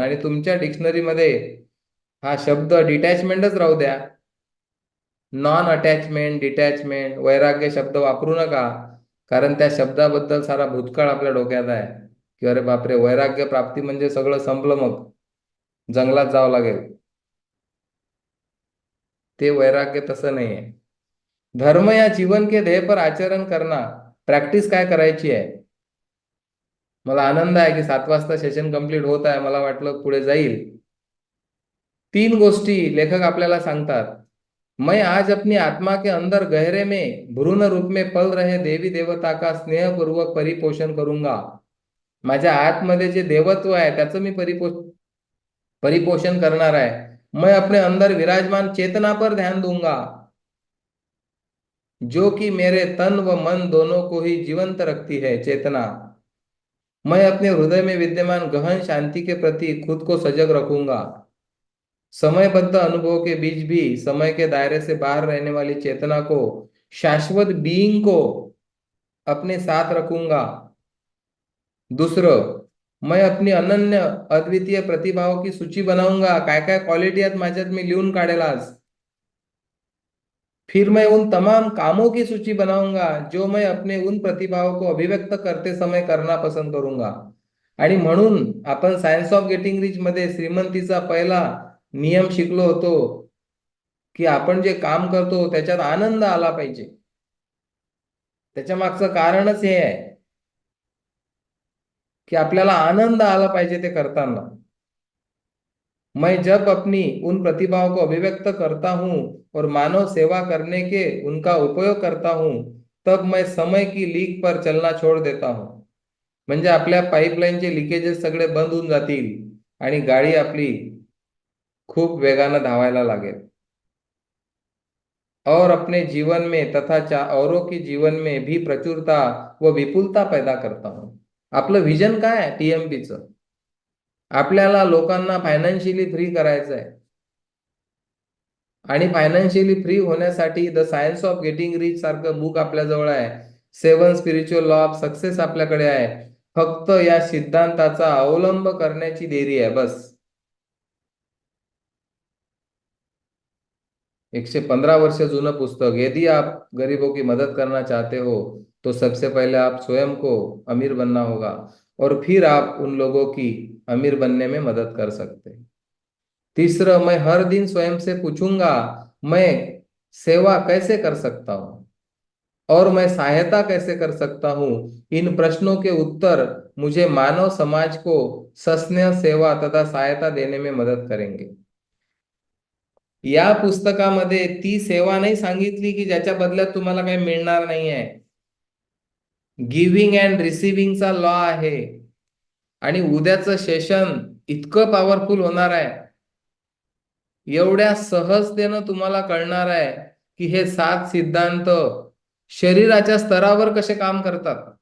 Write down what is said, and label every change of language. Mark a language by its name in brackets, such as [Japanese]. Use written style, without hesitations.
[Marathi] आणि तुमच्या डिक्शनरीमध्ये हा शब्द डिटॅचमेंटच राहू द्या. नॉन अटॅचमेंट, डिटॅचमेंट, वैराग्य शब्द वापरू नका, कारण त्या शब्दाबद्दल सारा भूतकाळ आपल्या डोक्यात आहे की अरे बापरे, वैराग्य प्राप्ती म्हणजे सगळं संपलं, मग जंगलात जावं लागेल. ते वैराग्य तसं नाही आहे. [Hindi] धर्म या जीवन के ध्येय पर आचरण करना. [Marathi] प्रॅक्टिस काय करायची आहे. मला आनंद आहे की 7 वाजता सेशन कंप्लीट होत आहे. मला वाटलं पुढे जाईल. 3 गोष्टी लेखक आपल्याला सांगतात. [Hindi] मैं आज अपनी आत्मा के अंदर गहरे में भ्रूण रूप में पल रहे देवी देवता का स्नेहपूर्वक परिपोषण करूंगा. [Marathi] माझ्या आतमध्ये जे देवत्व आहे त्याचं मी परिपोषण करणार आहे. [Hindi] मैं अपने अंदर विराजमान चेतना पर ध्यान दूंगा जो कि मेरे तन व मन दोनों को ही जीवंत रखती है. चेतना. मैं अपने हृदय में विद्यमान गहन शांति के प्रति खुद को सजग रखूंगा. समयबद्ध अनुभव के बीच भी समय के दायरे से बाहर रहने वाली चेतना को, शाश्वत बीइंग को अपने साथ रखूंगा. दूसरं, मैं अपनी अनन्य अद्वितीय प्रतिभाओं की सूची बनाऊंगा. [Marathi] काय काय क्वालिटी आहेत माझ्यात मी लिहून काढेल आज. [Hindi] फिर मैं उन तमाम कामों की सूची बनाऊंगा जो मैं अपने उन प्रतिभाओं को अभिव्यक्त करते समय करना पसंद करूंगा. [Marathi] आणि म्हणून आपण सायन्स ऑफ गेटिंग रिच मध्ये श्रीमंतीचा पहिला नियम शिकलो होतो की आपण जे काम करतो त्याच्यात आनंद आला पाहिजे. त्याच्या मागचं कारणच हे आहे की आपल्याला आनंद आला पाहिजे ते करताना. [Hindi] मैं जब अपनी उन प्रतिभाओं को अभिव्यक्त करता हूं और मानव सेवा करने के उनका उपयोग करता हूं, तब मैं समय की लीक पर चलना छोड़ देता हूं. [Marathi] म्हणजे आपल्या पाईपलाईनचे लिकेजेस सगळे बंद होऊन जातील आणि गाडी आपली खूप वेगानं धावायला लागेल. [Hindi] और अपने जीवन में तथा औरों के जीवन में भी प्रचुरता व विपुलता पैदा करता हूं. [Marathi] आपलं विजन काय आहे टीएमपीचं? आपल्याला लोकांना फायनान्शियली फ्री करायचं आहे. आणि फायनान्शियली फ्री होण्यासाठी the science of getting rich सारखं बुक आपल्याजवळ आहे. 7 स्पिरिच्युअल लॉ ऑफ सक्सेस आपल्याकडे आहे. फक्त या सिद्धांताचा अवलंब करण्याची देरी आहे बस. 115 वर्ष जुनं पुस्तक. [Hindi] यदि आप गरीबों की मदद करना चाहते हो तो सबसे पहले आप स्वयं को अमीर बनना होगा और फिर आप उन लोगों की अमीर बनने में मदद कर सकते हैं. तीसरं, मैं हर दिन स्वयं से पूछूंगा मैं सेवा कैसे कर सकता हूं और मैं सहायता कैसे कर सकता हूं. इन प्रश्नों के उत्तर मुझे मानव समाज को सस्नेह सेवा तथा सहायता देने में मदद करेंगे. [Marathi] या पुस्तकामध्ये ती सेवा नाही सांगितली की ज्याच्या बदल्यात तुम्हाला काही मिळणार नाहीये. गिव्हिंग अँड रिसिव्हिंगचा लॉ आहे. आणि उद्याचं सेशन इतकं पॉवरफुल होणार आहे, एवढ्या सहजतेनं तुम्हाला कळणार आहे की हे 7 सिद्धांत शरीराच्या स्तरावर कसे काम करतात.